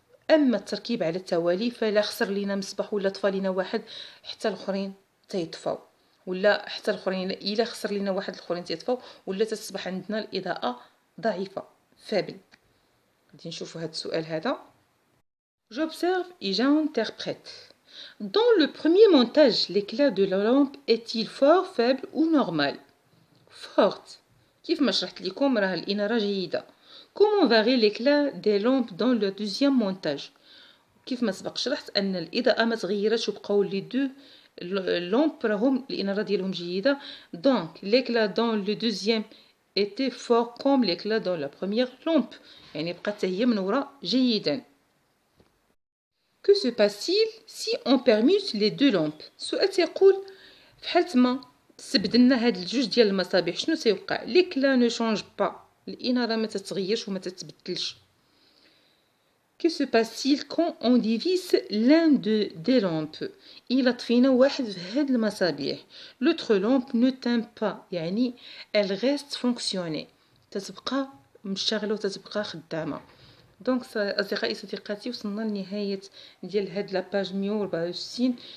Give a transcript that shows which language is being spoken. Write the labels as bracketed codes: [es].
[ar] اما التركيب على التوالي فلا خسر لينا مصباح ولا طفى لينا واحد حتى الاخرين تيطفاو، ولا حتى الاخرين الا خسر لينا واحد الاخرين تيطفاو، ولا تصبح عندنا الاضاءه ضعيفه فابل. غادي نشوفوا هذا السؤال هذا. [fr] J'observe et j'interprète. Dans le premier montage, l'éclat de la lampe est-il fort, faible ou normal? Forte. [ar] كيف ما شرحت لكم راه الإنارة جيدة. [fr] Comment varie l'éclat des lampes dans le deuxième montage? [ar] كيف ما سبق شرحت أن الإضاءة ما تغيرتش وبقاو لي دو لامب راهم الإنارة ديالهم جيدة. [fr] Donc l'éclat dans le deuxième était fort comme l'éclat dans la première lampe. [ar] يعني بقات هي منورة جيدا. [fr] Que se passe-t-il si on permute les deux lampes? [ar] السؤال تيقول فحال ما استبدلنا هاد الجوج ديال المصابيح شنو سيوقع؟ [fr] l'éclat ne change pas. [ar] الإنارة ما تتغيرش وما تتبدلش. [fr] Que se passe-t-il quand on divise l'un des lampes? [ar] إلا طفينا واحد في هاد المصابيح [fr] l'autre lampe ne teint pas، [ar] يعني [fr] elle reste fonctionner، [ar] تتبقى مشتغلة وتتبقى خدامة. دونك أصدقائي صديقاتي وصلنا لنهاية ديال هاد لاباج 164.